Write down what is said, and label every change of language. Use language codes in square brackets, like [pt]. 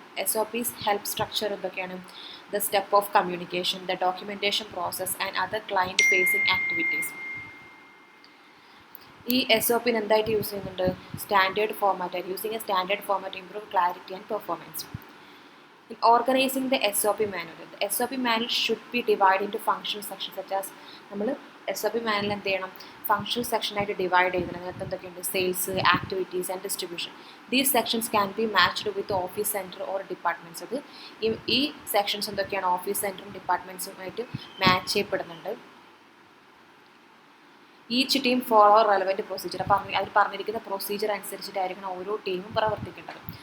[en] SOP's help structure [ml] എന്തൊക്കെയാണ്? [en] The step of communication, the documentation process and other client facing activities. [ml] ഈ SOPന് എന്തായിട്ട് use ചെയ്യുന്നുണ്ട്? Standard ഫോർമാറ്റായിട്ട് [en] Using a standard format improve clarity and performance. In organizing the SOP manual, the SOP manual should be divided into functional sections such as [ml] നമ്മൾ SOP manual എന്ത് ചെയ്യണം? Functional സെക്ഷനായിട്ട് divide ചെയ്തിട്ടുണ്ട്. അതിനകത്ത് എന്തൊക്കെയുണ്ട്? Sales, activities and distribution. [en] These sections can be matched with office centre or departments. [ml] അത് ഈ sections എന്തൊക്കെയാണ്? Office സെൻറ്ററും ഡിപ്പാർട്ട്മെൻറ്റ്സുമായിട്ട് match ചെയ്യപ്പെടുന്നുണ്ട്. [en] Each team follow relevant procedure. [ml] അവർ പറഞ്ഞിരിക്കുന്ന പ്രൊസീജിയർ അനുസരിച്ചിട്ടായിരിക്കണം ഓരോ ടീമും പ്രവർത്തിക്കേണ്ടത്.